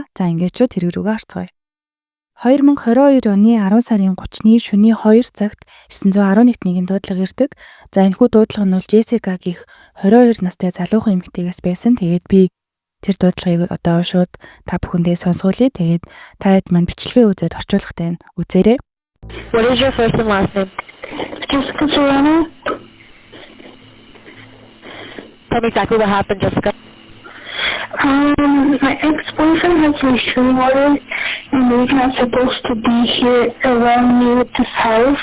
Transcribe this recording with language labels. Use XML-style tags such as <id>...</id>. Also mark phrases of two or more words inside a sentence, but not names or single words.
<mn>За ингээд ч хэрэг рүүгээ харцгаая. 2022 оны 10 сарын 30-ны шөнийн 2 цагт 911-ийн дуудлага ирдэг. За энэхүү дуудлага нь бол Джессика гэх 22 настай залуухан эмэгтэйгээс байсан. Тэгээд би тэр дуудлагыг одоо шууд та бүхэндээ сонсгуулъя. Тэгээд та хэд маань бичлэгээ үзээд орчуулгатай нь үзээрэй.</mn> <en>What is your first and last name? Jessica Serrano. Tell me exactly what happened, Jessica. My ex-boyfriend has restraining orders, and he's not supposed to be here around me with this house.</en>